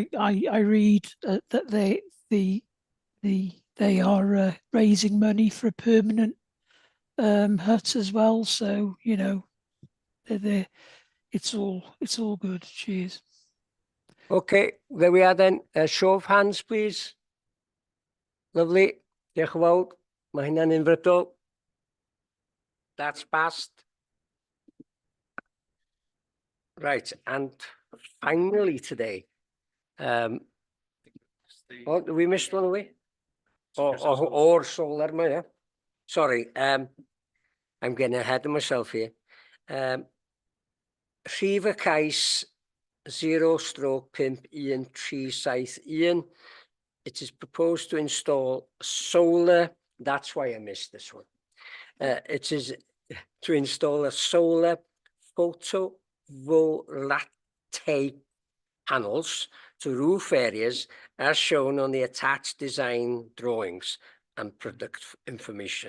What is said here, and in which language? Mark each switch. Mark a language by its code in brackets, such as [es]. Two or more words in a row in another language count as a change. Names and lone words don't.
[en] I read that they are raising money for a permanent hut as well. So you know, it's all good. Cheers. Okay, there we are then. Show of hands, please. Lovely. [cy] Diolch yn fawr. Mae hynna'n unfrydol. [en] That's passed. Right, and finally today, oh, we missed one away. Or solar, yeah. Sorry, I'm getting ahead of myself here. [cy] Rhif y cais 0/51371. [en] It is proposed to install solar. That's why I missed this one. It is to install a solar photovoltaic panels to roof areas as shown on the attached design drawings and product information.